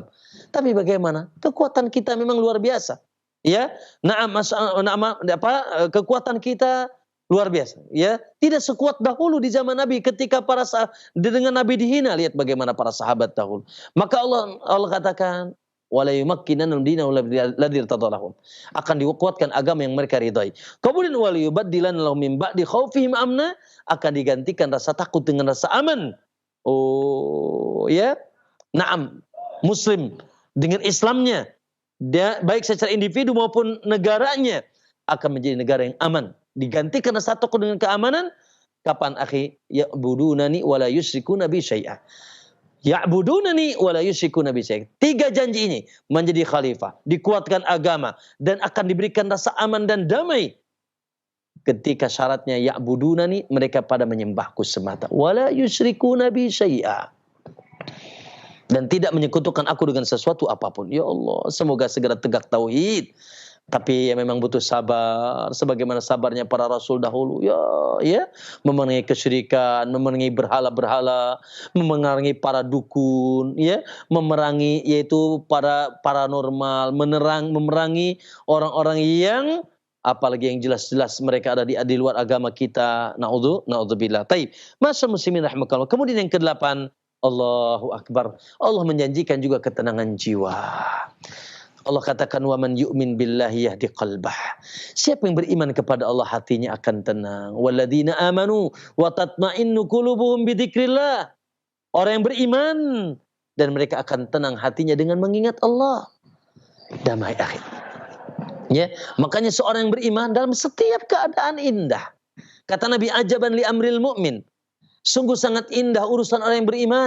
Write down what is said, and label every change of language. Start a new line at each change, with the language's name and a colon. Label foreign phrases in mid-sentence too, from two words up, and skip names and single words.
Indonesian: Tapi bagaimana? Kekuatan kita memang luar biasa. Ya, kekuatan kita luar biasa. Ya, tidak sekuat dahulu di zaman Nabi ketika para dengan Nabi dihina. Lihat bagaimana para sahabat dahulu. Maka Allah katakan,
Arabic: وليمكنن لهم دينهم الذي ارتضى لهم.
Indonesian: Akan dikuatkan agama yang mereka ridai.
Arabic: Kemudian وليبدلنهم من بعد خوفهم أمنا,
Indonesian: akan digantikan rasa takut dengan rasa aman. Oh, ya. Naam, muslim dengan Islamnya, dia baik secara individu maupun negaranya akan menjadi negara yang aman. Digantikan rasa takut dengan keamanan. Kapan akhi?
Arabic: يعبدونني لا يشركون بي شيئا. يعبدونني لا يشركون بي شيئا.
Indonesian: 3 janji ini menjadi khalifah, dikuatkan agama dan akan diberikan rasa aman dan damai. Ketika syaratnya ya'budunani, mereka pada menyembahku semata.
Arabic: ولا يشركون بي شيئا.
Indonesian: Dan tidak menyekutukan aku dengan sesuatu apapun. Ya Allah, semoga segera tegak tauhid. Tapi ya memang butuh sabar, sebagaimana sabarnya para rasul dahulu. Ya, memerangi kesyirikan, memerangi berhala-berhala, memerangi para dukun, ya, memerangi yaitu para paranormal, memerangi orang-orang yang apalagi yang jelas-jelas mereka ada di luar agama kita.
Arabic: نعوذ بالله. طيب. ما شاء الله مسلمين رحمك الله.
Indonesian: Kemudian yang ke-8,
Arabic: الله أكبر.
Indonesian: Allah menjanjikan juga ketenangan jiwa. Allah katakan,
Arabic: ومن يؤمن بالله يهد قلبه.
Indonesian: Siapa yang beriman kepada Allah, hatinya akan tenang.
Arabic: والذين آمنوا وتطمئن قلوبهم بذكر الله.
Indonesian: Orang yang beriman dan mereka akan tenang hatinya dengan mengingat Allah. Damai akhir. Ya, makanya seorang yang beriman dalam setiap keadaan indah. Kata Nabi,
Arabic: عجبا لأمر المؤمن.
Indonesian: Sungguh sangat indah urusan orang yang beriman.